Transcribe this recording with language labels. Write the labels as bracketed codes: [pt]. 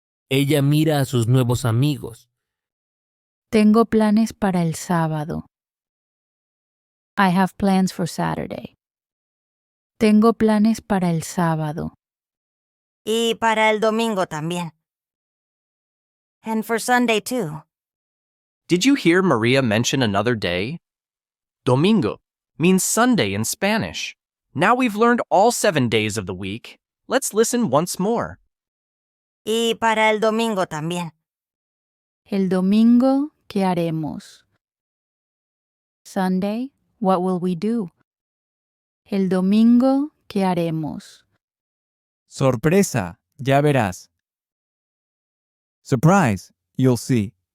[es] Ella mira a sus nuevos amigos. Tengo planes para el sábado. [en] I have plans for Saturday. [es] Tengo planes para el sábado. Y para el domingo también. [en] And for Sunday too. Did you hear Maria mention another day? Domingo means Sunday in Spanish. Now we've learned all 7 days of the week. Let's listen once more. [es] Y para el domingo también. El domingo, ¿qué haremos? [en] Sunday, what will we do? [es] El domingo, ¿qué haremos? Sorpresa, ya verás. [en] Surprise, you'll see.